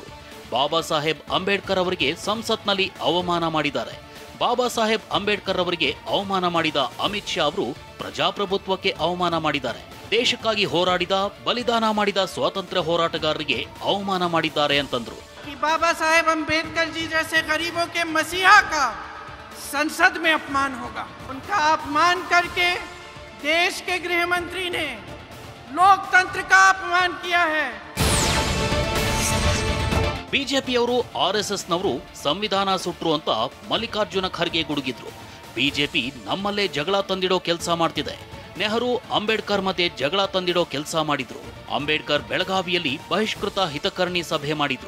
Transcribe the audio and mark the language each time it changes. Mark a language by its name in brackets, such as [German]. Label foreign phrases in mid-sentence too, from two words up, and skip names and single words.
[Kannada] ಬಾಬಾ ಸಾಹೇಬ್ ಅಂಬೇಡ್ಕರ್ ಅವರಿಗೆ ಸಂಸತ್ನಲ್ಲಿ ಅವಮಾನ ಮಾಡಿದ್ದಾರೆ. ಬಾಬಾ ಸಾಹೇಬ್ ಅಂಬೇಡ್ಕರ್ ಅವರಿಗೆ ಅವಮಾನ ಮಾಡಿದ ಅಮಿತ್ ಶಾ ಅವರು ಪ್ರಜಾಪ್ರಭುತ್ವಕ್ಕೆ ಅವಮಾನ ಮಾಡಿದ್ದಾರೆ. ದೇಶಕ್ಕಾಗಿ ಹೋರಾಡಿದ, ಬಲಿದಾನ ಮಾಡಿದ ಸ್ವಾತಂತ್ರ್ಯ ಹೋರಾಟಗಾರರಿಗೆ ಅವಮಾನ ಮಾಡಿದ್ದಾರೆ ಅಂತಂದ್ರು. [Hindi] बाबा साहेब अंबेडकर जी जैसे गरीबों के मसीहा का संसद में अपमान होगा. उनका अपमान करके देश के गृह मंत्री ने लोकतंत्र का अपमान किया है. [Kannada] ಬಿಜೆಪಿಯವರು ಆರ್ಎಸ್ಎಸ್ನವರು ಸಂವಿಧಾನ ಸುಟ್ರು ಅಂತ ಮಲ್ಲಿಕಾರ್ಜುನ ಖರ್ಗೆ ಗುಡುಗಿದ್ರು. ಬಿಜೆಪಿ ನಮ್ಮಲ್ಲೇ ಜಗಳ ತಂದಿಡೋ ಕೆಲಸ ಮಾಡ್ತಿದೆ. ನೆಹರು ಅಂಬೇಡ್ಕರ್ ಮಧ್ಯೆ ಜಗಳ ತಂದಿಡೋ ಕೆಲಸ ಮಾಡಿದ್ರು. ಅಂಬೇಡ್ಕರ್ ಬೆಳಗಾವಿಯಲ್ಲಿ ಬಹಿಷ್ಕೃತ ಹಿತಕರ್ಣಿ ಸಭೆ ಮಾಡಿದ್ರು.